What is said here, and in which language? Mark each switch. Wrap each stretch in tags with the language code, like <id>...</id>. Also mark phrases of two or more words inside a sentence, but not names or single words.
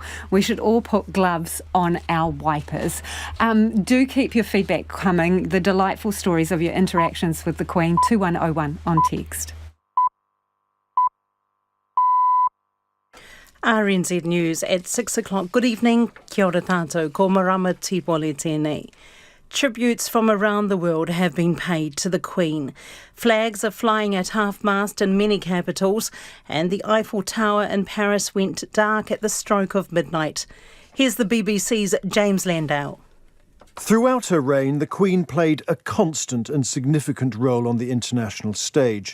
<en>We should all put gloves on our wipers. Do keep your feedback coming, the delightful stories of your interactions with the Queen, 2101 on text. RNZ News at 6 o'clock. Good evening.</en> <mi>Kia ora tātou. Ko marama tīpole tēnei.</mi> <en>Tributes from around the world have been paid to the Queen. Flags are flying at half-mast in many capitals, and the Eiffel Tower in Paris went dark at the stroke of midnight. Here's the BBC's James Landau. Throughout her reign, the Queen played a constant and significant role on the international stage.</en>